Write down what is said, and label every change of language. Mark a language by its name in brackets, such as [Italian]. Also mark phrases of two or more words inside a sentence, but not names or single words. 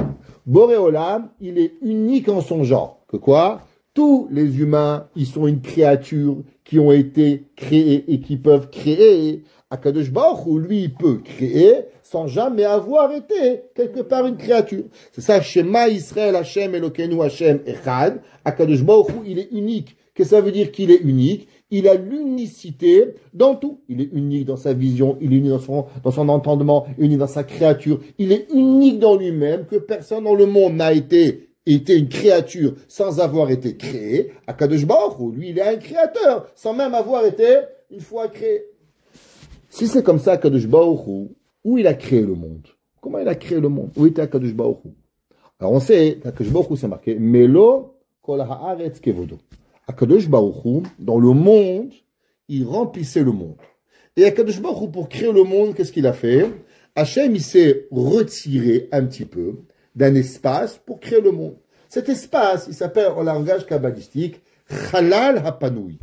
[French] Boré Olam, il est unique en son genre. Que quoi? Tous les humains, ils sont une créature qui ont été créés et qui peuvent créer. Akadosh Baruch Hu, lui, il peut créer sans jamais avoir été quelque part une créature. C'est ça, [Hebrew] שמע ישראל השם אלוקינו השם אחד. [French] Akadosh Baruch Hu, il est unique. Qu'est-ce que ça veut dire qu'il est unique? Il a l'unicité dans tout. Il est unique dans sa vision, il est unique dans son entendement, unique dans sa créature. Il est unique dans lui-même, que personne dans le monde n'a été une créature sans avoir été créé. Akadosh Baruch Hu, lui, il est un créateur sans même avoir été une fois créé. Si c'est comme ça, Akadosh Baruch Hu, où il a créé le monde? Comment il a créé le monde? Où était Akadosh Baruch Hu? Alors on sait qu'Akadosh Baruch Hu, c'est marqué [Hebrew] מלא כל הארץ כבודו. [French] Akadosh Baruch Hu, dans le monde, il remplissait le monde. Et Akadosh Baruch Hu, pour créer le monde, qu'est-ce qu'il a fait? Hachem, il s'est retiré un petit peu d'un espace pour créer le monde. Cet espace, il s'appelle en langage kabbalistique [Hebrew] חלל הפנוי.